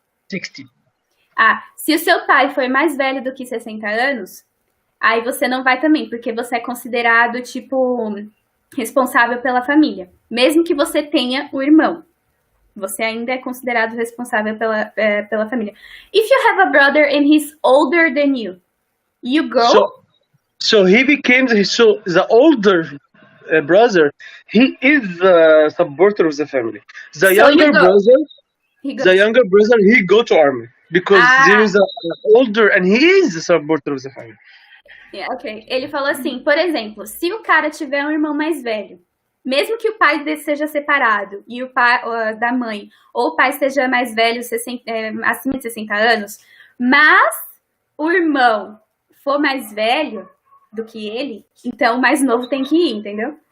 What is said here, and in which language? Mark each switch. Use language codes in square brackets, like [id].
[pt] 60. Se o seu pai for mais velho do que 60 anos, aí você não vai também, porque você é considerado, tipo, responsável pela família. Mesmo que você tenha o irmão, você ainda é considerado responsável pela família. [en] If you have a brother and he's older than you, you go? So he became the older brother. He is the supporter of the family. The younger brother, he go to army because there is an older and he is the supporter of the family. Yeah, ok. [pt] Ele falou assim, por exemplo, se o cara tiver um irmão mais velho, mesmo que o pai dele seja separado e o pai da mãe, ou o pai esteja mais velho, acima de 60 anos, mas o irmão for mais velho do que ele, então o mais novo tem que ir, entendeu?